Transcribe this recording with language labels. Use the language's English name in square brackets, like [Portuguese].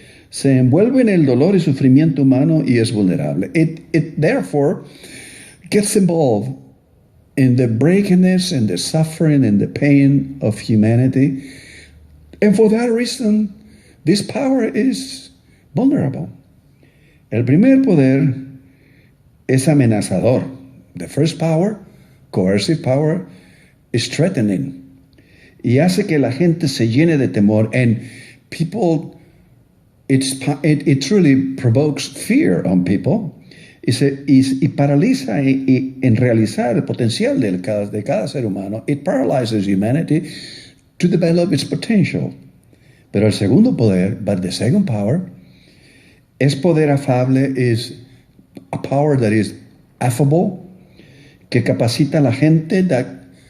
[Spanish] Se envuelve en el dolor y sufrimiento humano y es vulnerable. [English] It therefore gets involved in the brokenness and the suffering and the pain of humanity. And for that reason, this power is vulnerable. [Spanish] El primer poder es amenazador. [English] The first power, coercive power, is threatening. [Spanish] Y hace que la gente se llene de temor. [English] And people, it truly provokes fear on people. [Spanish] Y paraliza en realizar el potencial de cada ser humano. [English] It paralyzes humanity to develop its potential. [Spanish] Pero el segundo poder, [English] but the second power, [Spanish] es poder afable, [English] is a power that is affable, [Spanish] que capacita a la gente, that